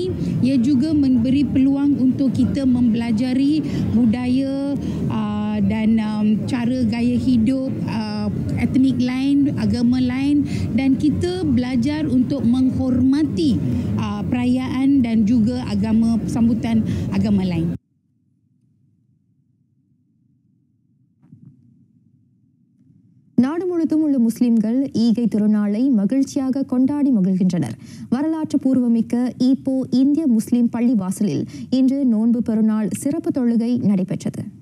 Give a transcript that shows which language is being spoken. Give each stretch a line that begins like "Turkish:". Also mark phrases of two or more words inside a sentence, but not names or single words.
Malay: Ia juga memberi peluang untuk kita mempelajari budaya dan cara gaya hidup etnik lain, agama lain dan kita belajar untuk menghormati perayaan dan juga agama sambutan agama lain.
Tamil: நாடு முழுவதும் உள்ள முஸ்லிம்கள் ஈகை திருநாளை மகிழ்ச்சியாக கொண்டாடி மகிழ்கின்றனர். வரலாற்று பூர்வமிக்க ஈப்போ இந்திய முஸ்லிம் பள்ளி வாசலில் இன்று நோன்பு பெருநாள் சிறப்பு தொழுகை நடைபெற்றது.